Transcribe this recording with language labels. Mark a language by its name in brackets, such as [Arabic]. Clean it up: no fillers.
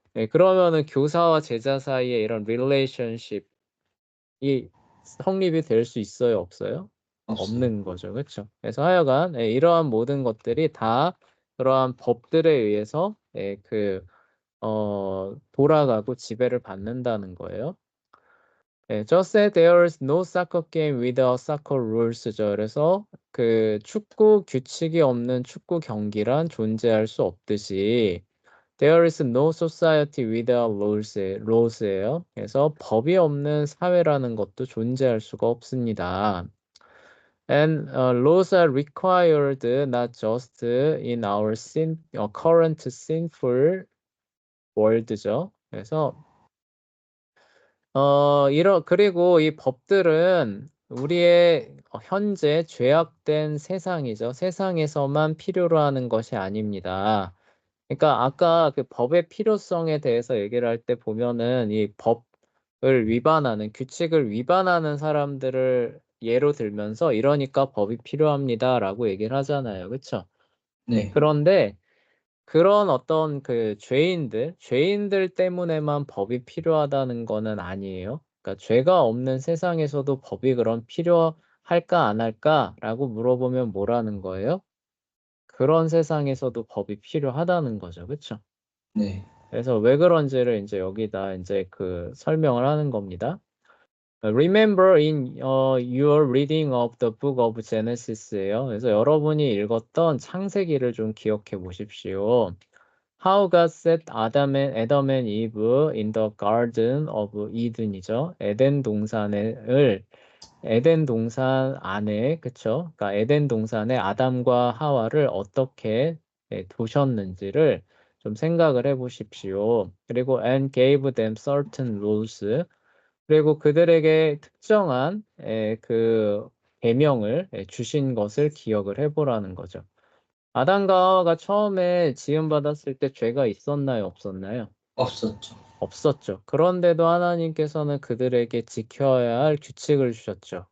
[Korean] 그러면은 교사와 제자 사이에 이런 relationship이 성립이 될 수 있어요, 없어요? 없어요. 없는 거죠. 그렇죠? 그래서 하여간 이러한 모든 것들이 다 그러한 법들에 의해서 돌아가고 지배를 받는다는 거예요. [English] Just as there is no soccer game without soccer rules죠. [Korean] 그래서 그 축구 규칙이 없는 축구 경기란 존재할 수 없듯이 [English] there is no society without laws [Korean] 예요. 그래서 법이 없는 사회라는 것도 존재할 수가 없습니다. [English] And laws are required not just in our current sinful world죠. [Korean] 그래서 그리고 이 법들은 우리의 현재 죄악된 세상이죠. 세상에서만 필요로 하는 것이 아닙니다. 그러니까 아까 그 법의 필요성에 대해서 얘기를 할 때 보면은 이 법을 위반하는, 규칙을 위반하는 사람들을 예로 들면서 이러니까 법이 필요합니다라고 얘기를 하잖아요. 그렇죠? 네, 그런데 그런 어떤 그 죄인들 때문에만 법이 필요하다는 거는 아니에요. 그러니까 죄가 없는 세상에서도 법이 그럼 필요할까 안 할까라고 물어보면 뭐라는 거예요? 그런 세상에서도 법이 필요하다는 거죠. 그렇죠? 네, 그래서 왜 그런지를 이제 여기다 이제 그 설명을 하는 겁니다. [English] Remember in your reading of the book of Genesis예요. [Korean] 그래서 여러분이 읽었던 창세기를 좀 기억해 보십시오. [English] How God set Adam and Eve in the Garden of Eden이죠. [Korean] 에덴 동산 안에, 그쵸? 그러니까 에덴 동산에 아담과 하와를 어떻게 두셨는지를 좀 생각을 해 보십시오. [English] 그리고 and gave them certain rules. [Korean] 그리고 그들에게 특정한 그 계명을 주신 것을 기억을 해보라는 거죠. 아담과 하와가 처음에 지음받았을 때 죄가 있었나요, 없었나요? 없었죠. 없었죠. 그런데도 하나님께서는 그들에게 지켜야 할 규칙을 주셨죠.